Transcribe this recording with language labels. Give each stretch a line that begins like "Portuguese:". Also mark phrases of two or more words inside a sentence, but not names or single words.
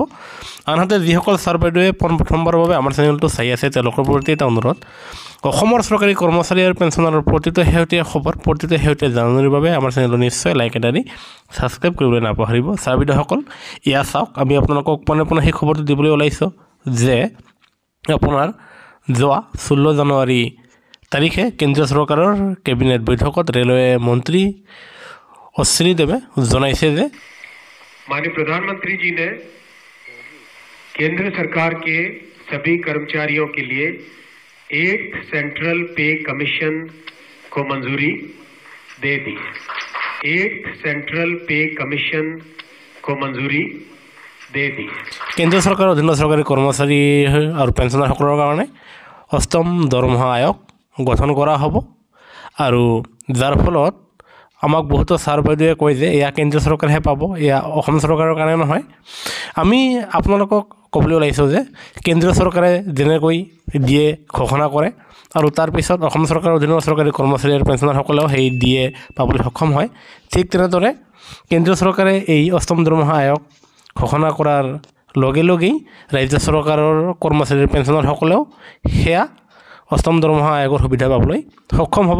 Assamese: আনহাতে যিসকল ছাৰ বাইদেৱে প্ৰথমবাৰৰ বাবে আমাৰ চেনেলটো চাই আছে তেওঁলোকৰ প্ৰতি এটা অনুৰোধ, অসমৰ চৰকাৰী কৰ্মচাৰী আৰু পেঞ্চনাৰৰ প্ৰতিটো শেহতীয়া খবৰ প্ৰতিটো শেহতীয়া জাননীৰ বাবে আমাৰ চেনেলটো নিশ্চয় লাইক এটা দি ছাবস্ক্ৰাইব কৰিবলৈ নাপাহৰিব। ছাৰ বাইদেউসকল এয়া চাওক, আমি আপোনালোকক পোনে সেই খবৰটো দিবলৈ ওলাইছোঁ যে আপোনাৰ যোৱা 16 জানুৱাৰী তাৰিখে কেন্দ্ৰীয় চৰকাৰৰ কেবিনেট বৈঠকত ৰেলৱে মন্ত্ৰী অশ্বিনী দেৱে জনাইছে যে
Hindi: माननीय प्रधानमंत्री जी ने केंद्र सरकार के सभी कर्मचारियों के लिए 8th
English: Central Pay Commission
Hindi: को मंजूरी दे दी। 8th
English: Central Pay Commission
Hindi: को मंजूरी दे दी।
Assamese: কেন্দ্ৰীয় চৰকাৰৰ অধীনৰ চৰকাৰী কৰ্মচাৰী আৰু পেঞ্চনাৰসকলৰ কাৰণে অষ্টম দৰমহা আয়োগ গঠন কৰা হ'ব আৰু যাৰ ফলত আমাক বহুতো ছাৰ বাইদেৱে কয় যে এয়া কেন্দ্ৰীয় চৰকাৰেহে পাব, এয়া অসম চৰকাৰৰ কাৰণে নহয়। আমি আপোনালোকক ক'বলৈ ওলাইছোঁ যে কেন্দ্ৰীয় চৰকাৰে যেনেকৈ দিয়ে ঘোষণা কৰে আৰু তাৰপিছত অসম চৰকাৰৰ অধীনৰ চৰকাৰী কৰ্মচাৰী আৰু পেঞ্চনাৰসকলেও সেই দিয়ে পাবলৈ সক্ষম হয়, ঠিক তেনেদৰে কেন্দ্ৰীয় চৰকাৰে এই অষ্টম দৰমহা আয়োগ ঘোষণা কৰাৰ লগে লগেই ৰাজ্য চৰকাৰৰ কৰ্মচাৰী আৰু পেঞ্চনাৰসকলেও সেয়া অষ্টম দৰমহা আয়োগৰ সুবিধা পাবলৈ সক্ষম হ'ব।